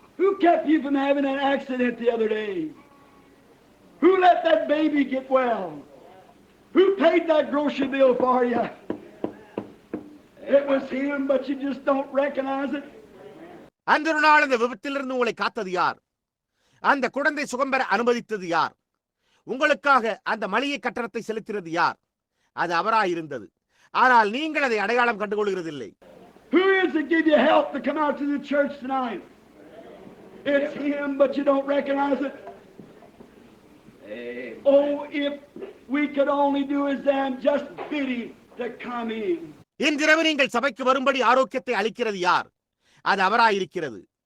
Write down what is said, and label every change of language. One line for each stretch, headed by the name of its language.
English: Who kept you from having an accident the other day? Who let that baby get well? Who paid that grocery bill for you? It was him, but you just don't recognize it.
Tamil: அந்த ஒரு நாள் அந்த விபத்திலிருந்து உங்களை காத்தது யார்? அந்த குழந்தை சுகம் பெற அனுமதித்தது யார்? உங்களுக்காக அந்த மளிகை கட்டணத்தை செலுத்தினது யார்? அது அவராயிருந்தது. ஆனால் நீங்கள் அதை அடையாளம் கண்டுகொள்கிறதில்லை.
English: Who is to give you help to come out to the church tonight? It's him, but you don't recognize it. Oh, if we could only do as them, just bid him to come in.
Tamil: இன்றிரவு நீங்கள் சபைக்கு வரும்படி ஆரோக்கியத்தை அளிக்கிறது யார்? அது அவராயிருக்கிறது.